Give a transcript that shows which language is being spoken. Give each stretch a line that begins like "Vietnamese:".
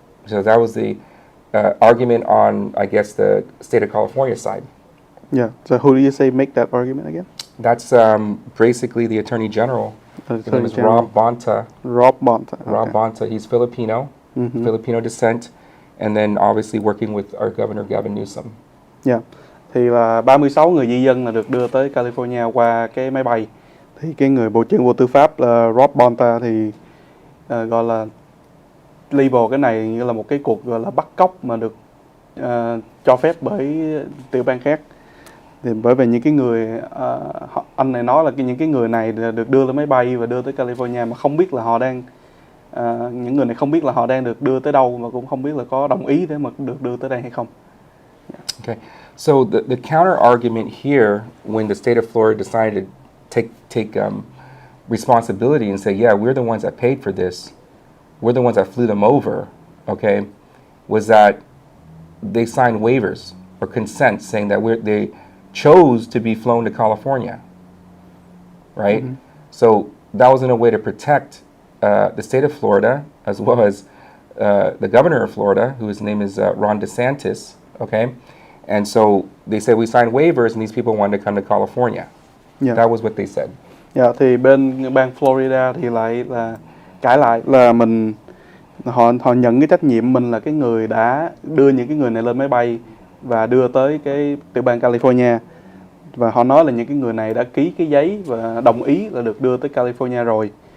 English: So that was the argument on, I guess, the state of California side. Yeah. So who do you say make that argument again? That's basically the Attorney General. His name is Rob Bonta. Rob Bonta. Okay. Rob Bonta. He's Filipino. Filipino descent, and then obviously working with our governor Gavin Newsom. Yeah.
Vietnamese: Thì là 36 người di dân là được đưa tới California qua cái máy bay. Thì cái người Bộ trưởng Bộ Tư pháp là Rob Bonta thì gọi là label cái này như là một cái cuộc gọi là bắt cóc mà được cho phép bởi tiểu bang khác. Thì bởi vì những cái người anh này nói là những cái người này được đưa lên máy bay và đưa tới California mà không biết là họ đang những người này không biết là họ đang được đưa tới đâu, mà cũng không biết là có đồng ý để mà được đưa tới đây hay không.
English: Okay, so the counter argument here, when the state of Florida decided to take responsibility and say, yeah, we're the ones that paid for this, we're the ones that flew them over, okay, was that they signed waivers or consent saying that they chose to be flown to California, right? So that was in a way to protect the state of Florida, as well as the governor of Florida, whose name is Ron DeSantis, okay? And so they said we signed waivers and these people wanted to come to California. Yeah. That was what they said.
Vietnamese: Yeah, thì bên bang Florida thì lại là cãi lại là họ nhận cái trách nhiệm mình là cái người đã đưa những cái người này lên máy bay và đưa tới cái tiểu bang California. Và họ nói là những cái người này đã ký cái giấy và đồng ý là được đưa tới California rồi.